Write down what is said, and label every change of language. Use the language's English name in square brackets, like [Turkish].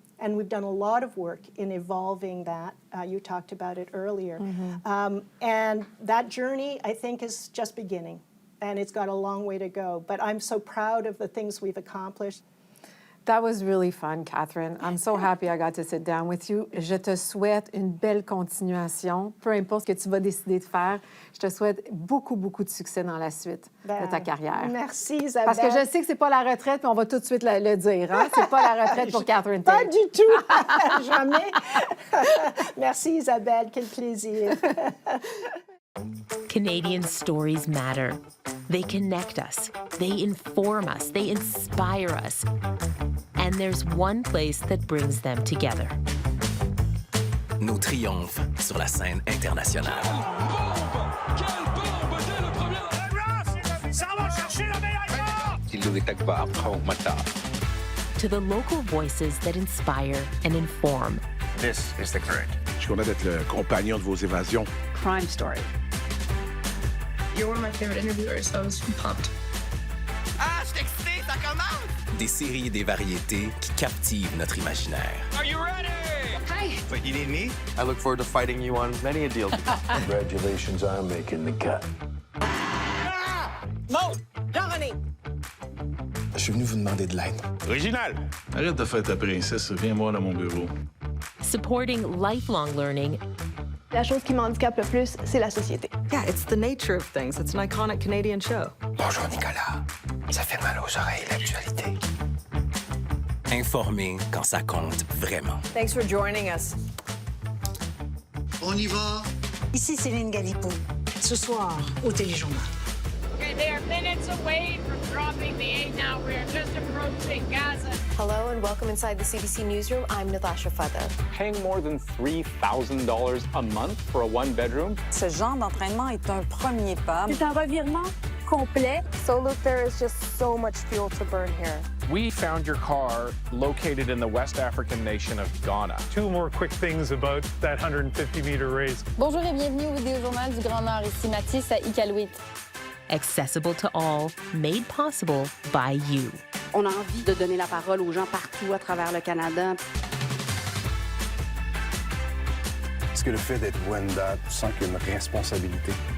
[English] And we've done a lot of work in evolving that. You talked about it earlier. And that journey, I think, is just beginning. And it's got a long way to go. But I'm so proud of the things we've accomplished. That was really fun, Catherine. I'm so happy I got to sit down with you. [French] Je te souhaite une belle continuation. Peu importe ce que tu vas décider de faire, je te souhaite beaucoup, beaucoup de succès dans la suite de ta carrière. Merci, Isabelle. Parce que je sais que c'est pas la retraite, mais on va tout de suite le dire. Hein? C'est pas la retraite pour Catherine Tait. Pas du tout. Jamais. Merci, Isabelle. Quel plaisir. [English] Canadian stories matter. They connect us, they inform us, they inspire us. And there's one place that brings them together. [French] Nos triomphes sur la scène internationale. [English] To the local voices that inspire and inform. This is The Current. [French] Je suis content d'être le compagnon de vos évasions. [English] Crime Story. You're one of my favorite interviewers, so I was pumped. [French] Ah, je suis excité, ça commence! Des séries et des variétés qui captivent notre imaginaire. [English] Are you ready? Hi. Wait, you need me? I look forward to fighting you on many a deal. Congratulations on making the cut. Mo! Johnny! [French] Je suis venu vous demander de l'aide. [English] Original! [French] Arrête de faire ta princesse, viens-moi dans mon bureau. [English] Supporting lifelong learning. [French] La chose qui m'handicape le plus, c'est la société. [English] Yeah, it's the nature of things. It's an iconic Canadian show. [French] Bonjour, Nicolas. Ça fait mal aux oreilles, l'actualité. Informer quand ça compte vraiment. [English] Thanks for joining us. [French] On y va. Ici Céline Galipo. Ce soir, au Téléjournal. [English] Okay, they are minutes away from dropping the aid now. We are just approaching Gaza. Hello and welcome inside the CBC Newsroom. I'm Natasha Fada. Paying more than $3,000 a month for a one-bedroom. [French] Ce genre d'entraînement est un premier pas. C'est un revirement complet. [English] So look, there is just so much fuel to burn here. We found your car located in the West African nation of Ghana. Two more quick things about that 150-meter race. [French] Bonjour et bienvenue au Vidéojournal du Grand Nord. Ici Mathis à Iqaluit. [English] Accessible to all, made possible by you. [French] On a envie de donner la parole aux gens partout à travers le Canada. Est-ce que le fait d'être Wenda, tu sens qu'il y a une responsabilité?